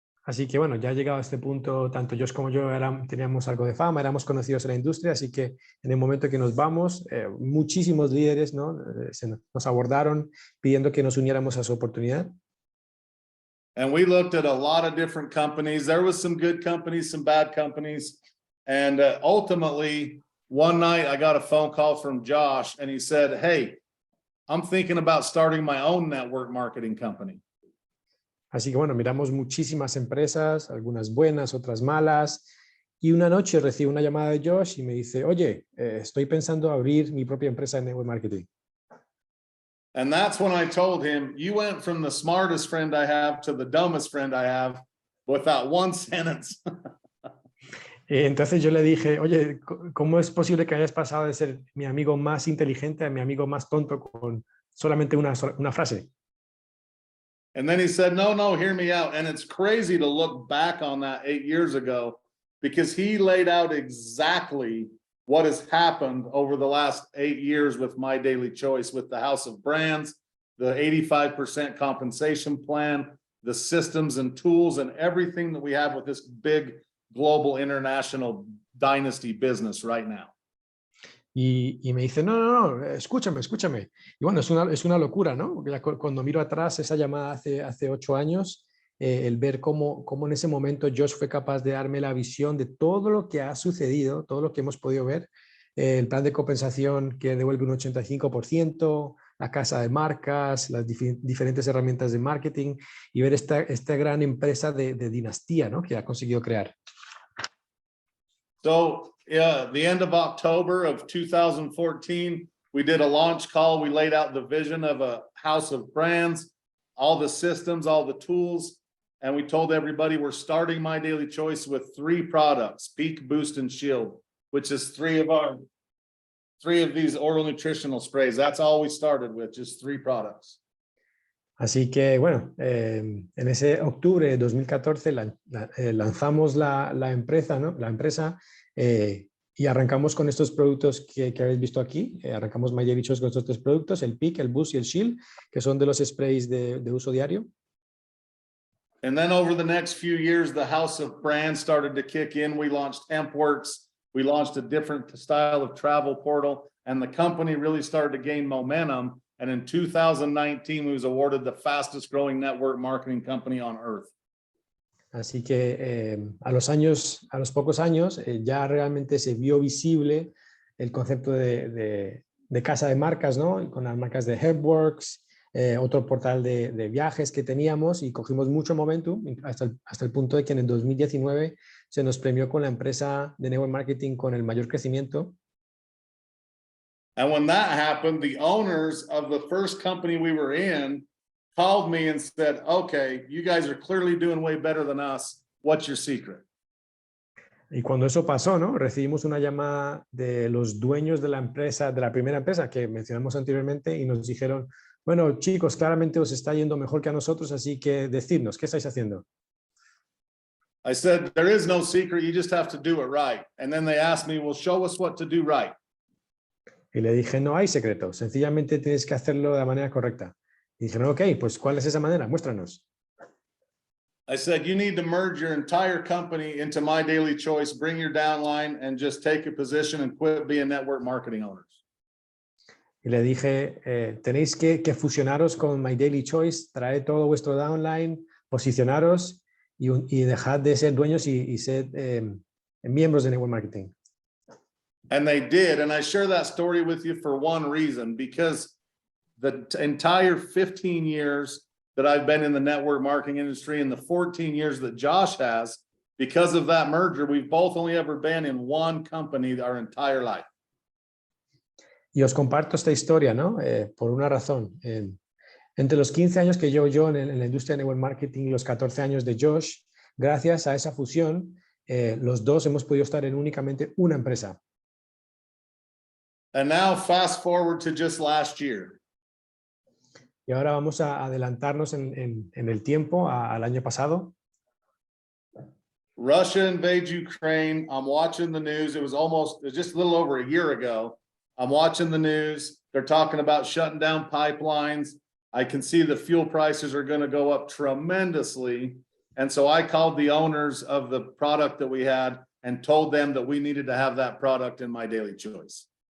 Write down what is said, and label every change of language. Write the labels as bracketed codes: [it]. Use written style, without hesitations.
[es] Así que bueno, ya llegado a este punto, tanto Josh como yo teníamos algo de fama, éramos conocidos en la industria, así que en el momento que nos vamos, muchísimos líderes, ¿no? Nos abordaron pidiendo que nos uniéramos a su oportunidad. [en] And we looked at a lot of different companies. There was some good companies, some bad companies. And ultimately, one night I got a phone call from Josh and he said, "Hey, I'm thinking about starting my own network marketing company." [es] Así que bueno, miramos muchísimas empresas, algunas buenas, otras malas. Y una noche recibo una llamada de Josh y me dice, oye, estoy pensando abrir mi propia empresa de network marketing. [en] And that's when I told him, you went from the smartest friend I have to the dumbest friend I have without one sentence. [es] Entonces yo le dije, oye, ¿cómo es posible que hayas pasado de ser mi amigo más inteligente a mi amigo más tonto con solamente una frase? [en] And then he said, no, hear me out. And it's crazy to look back on that 8 years ago because he laid out exactly what has happened over the last 8 years with My Daily Choice, with the House of Brands, the 85% compensation plan, the systems and tools, and everything that we have with this big global international dynasty business right now. [es] Y me dice, no, escúchame. Y bueno, es una locura, ¿no? Porque ya cuando miro atrás esa llamada hace 8 años, el ver cómo en ese momento Josh fue capaz de darme la visión de todo lo que ha sucedido, todo lo que hemos podido ver, el plan de compensación que devuelve un 85%, la casa de marcas, las diferentes herramientas de marketing y ver esta gran empresa de dinastía, ¿no? Que ha conseguido crear. [en] So the end of October of 2014, we did a launch call. We laid out the vision of a house of brands, all the systems, all the tools. And we told everybody we're starting My Daily Choice with 3 products, Peak, Boost, and Shield, which is 3 of these oral nutritional sprays. That's all we started with, just 3 products. [es] Así que bueno, en ese octubre de 2014 lanzamos la empresa, ¿no? La empresa y arrancamos con estos productos que habéis visto aquí. Arrancamos My Daily Choice con estos 3 productos, el Peak, el Boost y el Shield, que son de los sprays de uso diario. [en] And then over the next few years, the house of brands started to kick in. We launched HempWorks. We launched a different style of travel portal, and the company really started to gain momentum. And in 2019, we was awarded the fastest growing network marketing company on earth. [es] Así que a los pocos años, ya realmente se vio visible el concepto de casa de marcas, ¿no? Con las marcas de HempWorks, otro portal de viajes que teníamos y cogimos mucho momentum hasta el punto de que en el 2019 se nos premió con la empresa de network marketing con el mayor crecimiento. [en] And when that happened, the owners of the first company we were in called me and said, okay, you guys are clearly doing way better than us. What's your secret? [es] Y cuando eso pasó, ¿no? Recibimos una llamada de los dueños de la empresa, de la primera empresa que mencionamos anteriormente y nos dijeron, bueno, chicos, claramente os está yendo mejor que a nosotros, así que decidnos, ¿qué estáis haciendo? [en] I said, there is no secret. You just have to do it right. And then they asked me, well, show us what to do right. [es] Y le dije, no hay secreto, sencillamente tienes que hacerlo de la manera correcta. Y dijeron, ok, pues ¿cuál es esa manera? Muéstranos. [en] I said, you need to merge your entire company into My Daily Choice, bring your downline, and just take a position and quit being network marketing owners. [es] Y le dije, tenéis que fusionaros con My Daily Choice, traed todo vuestro downline, posicionaros y dejad de ser dueños y ser miembros de network marketing. [en] And they did. And I share that story with you for one reason, because the entire 15 years that I've been in the network marketing industry and the 14 years that Josh has, because of that merger, we've both only ever been in one company our entire life. [es] Y os comparto esta historia, ¿no? Por una razón. Entre los 15 años que llevo yo en la industria de network marketing y los 14 años de Josh, gracias a esa fusión, los dos hemos podido estar en únicamente una empresa. [en] And now fast forward to just last year. [es] Y ahora vamos a adelantarnos en el tiempo al año pasado. [en] Russia invades Ukraine. I'm watching the news. It was just a little over a year ago. I'm watching the news. They're talking about shutting down pipelines. I can see the fuel prices are going to go up tremendously. And so I called the owners of the product that we had and told them that we needed to have that product in My Daily Choice.